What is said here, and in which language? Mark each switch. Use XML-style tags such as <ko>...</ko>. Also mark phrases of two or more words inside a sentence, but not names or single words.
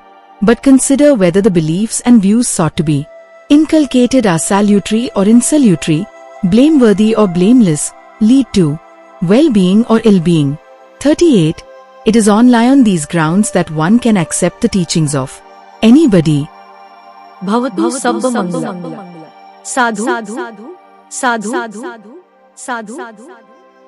<en>But consider whether the beliefs and views sought to be inculcated are salutary or insalutary, blameworthy or blameless, lead to well-being or ill-being. 38. It is only on these grounds that one can accept the teachings of anybody.</en> <pi>Bhavatu Sabba Mangala. Sadhu, sadhu, sadhu, sadhu, sadhu, sadhu.</pi>